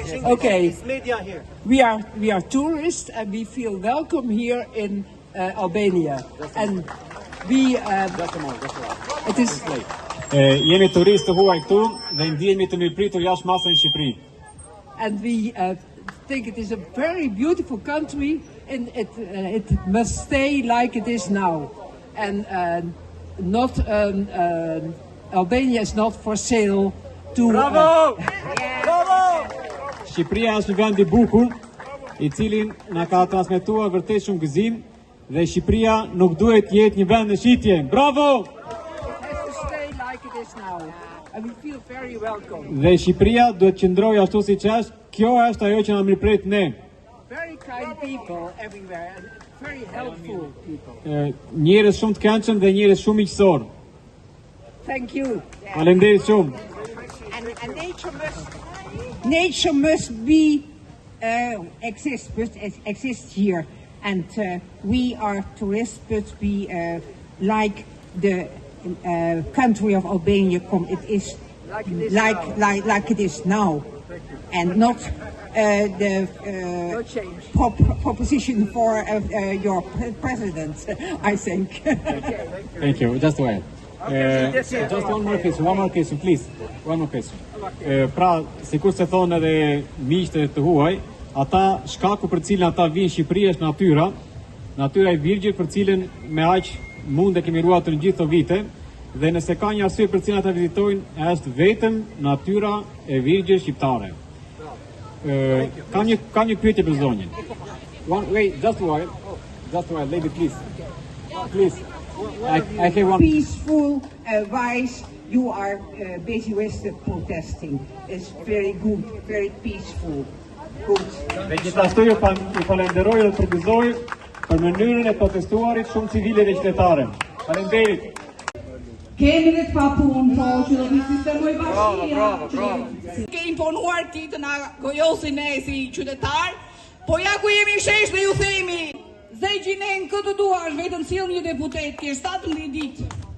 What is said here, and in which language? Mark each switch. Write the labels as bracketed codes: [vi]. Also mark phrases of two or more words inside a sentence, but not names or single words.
[en] Okay. We are tourists and we feel welcome here in Albania. And we it is [sq] jemi turistë huaj këtu dhe ndihemi të mirëpritur jashtë masës në Shqipëri. [en] And we think it is a very beautiful country and it must stay like it is now. And not Albania is not for sale to Bravo! [sq] Shqipëria është një vend I bukur, I cili na ka transmetuar vërtet shumë gëzim dhe Shqipëria nuk duhet jetë një vend në shitje. Bravo! [en] And we feel very welcome. [sq] Dhe Shqipëria duhet qëndrojë ashtu siç është. Kjo është ajo që na mirëpret ne. [en] Very kind people everywhere and very helpful people. [sq] Njerëz shumë të këndshëm dhe njerëz shumë miqësor. [en] Thank you. [sq] Faleminderit shumë. [en] And nature must be exist here, and we are tourists, but we like the country of Albania. It is like it is now, and not the proposition for your president. I think. Thank you. Just wait. Just one more question, please. One more question. [sq] Pra, sikur se thonë edhe miqtë të huaj, ata shkaku për cilën ata vinë në Shqipëri është natyra. Natyra E virgjit për cilën me aq mund e kemi ruajtur në gjithë këto vite, dhe nëse ka një arsye për cilën ata vizitojnë, është vetëm natyra E virgjit shqiptare. Kam një pyetje për zonjën. [en] Wait, just one, lady, please. Please. I have one. Peaceful, wise. You are busy with the protesting. It's very good, very peaceful. Good. [sq] Dhe gjithashtu ju falenderoj dhe të përgëzoj për mënyrën e protestuarit shumë civile dhe qytetare. Faleminderit. Kemi dhe të papunë, po që do të sistemoj bashkia. Ke imponuar ti të na gojosin ne si qytetar, po ja ku jemi shesh dhe ju themi, Zegjinen këtë duash, vetëm sill një deputet, ke 17 ditë.